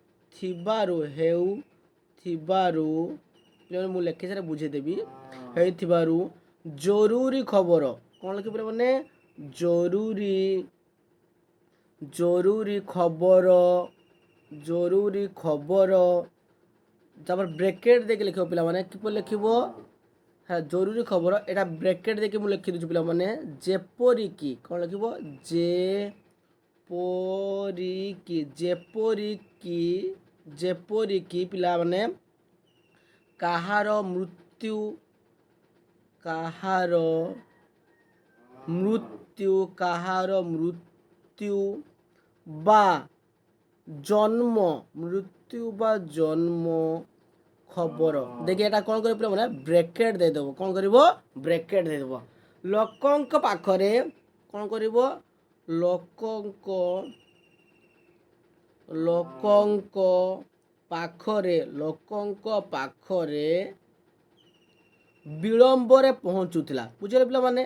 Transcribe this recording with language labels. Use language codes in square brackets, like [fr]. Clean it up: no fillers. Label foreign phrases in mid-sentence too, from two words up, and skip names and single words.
[or] ଥିବାରୁ ହେଉଥିବାରୁ ମୁଁ ଲେଖି ସାରା ବୁଝେଇଦେବି। ହେଇଥିବାରୁ ଜରୁରୀ ଖବର କ'ଣ ଲେଖିପାରିବ ମାନେ ଜରୁରୀ ଖବର ତାପରେ ବ୍ରେକେଟ୍ ଦେଇକି ଲେଖିବ ପିଲାମାନେ। କିପରି ଲେଖିବ? ହଁ ଜରୁରୀ ଖବର ଏଇଟା ବ୍ରେକେଟ୍ ଦେଇକି ମୁଁ ଲେଖିଦେଉଛି ପିଲାମାନେ। ଯେପରିକି କ'ଣ ଲେଖିବ? ଯେପରିକି ପିଲାମାନେ କାହାର ମୃତ୍ୟୁ ବା ଜନ୍ମ ଖବର ଦେଖି ଏଇଟା କ'ଣ କରିବ ପିଲାମାନେ? ବ୍ରେକେଟ୍ ଦେଇଦେବ। କ'ଣ କରିବ? ବ୍ରେକେଟ୍ ଦେଇଦେବ। ଲୋକଙ୍କ ପାଖରେ କ'ଣ କରିବ? ଲୋକଙ୍କ ପାଖରେ ବିଳମ୍ବରେ ପହଞ୍ଚୁଥିଲା। ବୁଝିଲେ ପିଲାମାନେ?